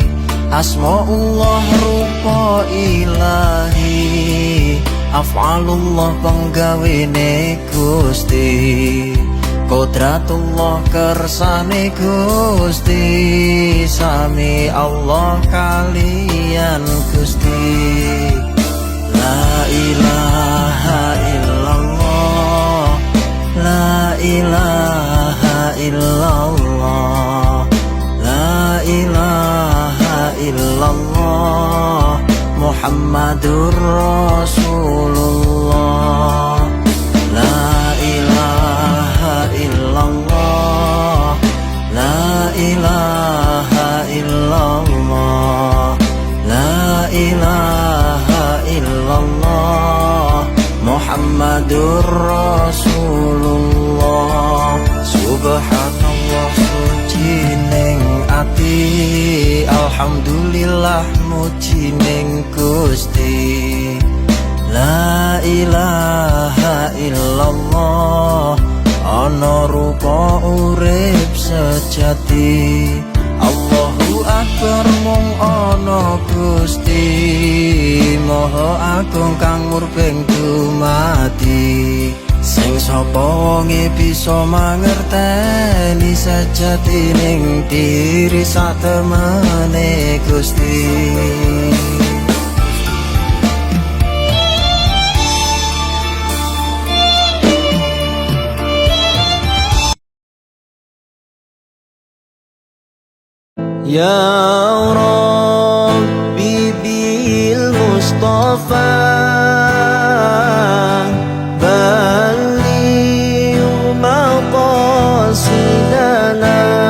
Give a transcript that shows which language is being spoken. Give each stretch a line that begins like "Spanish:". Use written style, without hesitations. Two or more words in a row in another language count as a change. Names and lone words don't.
Javanese: Asmaullah rupa ilahi, af'alullah penggawene Gusti, Qudratullah kersane Gusti, sami Allah kalian Gusti.
Arabic: لا إله إلا الله لا إله إلا الله لا إله إلا الله محمد رسول الله. لا إله إلا الله لا إله إلا الله لا إله إلا الله محمد رسول الله.
Javanese: Subhanallah suci ning ati, alhamdulillah muji ning Gusti.
Arabic: لا إله إلا الله,
Javanese: ana rupa urip sejati.
Arabic: الله أكبر
Javanese: mung ana Gusti, Maha Agung kang murbeng dumati. Sing sapa wonge bisa mangerteni sejati ning diri satemene Gusti.
Arabic: يا رب بالمصطفى بلغ مقاصدنا,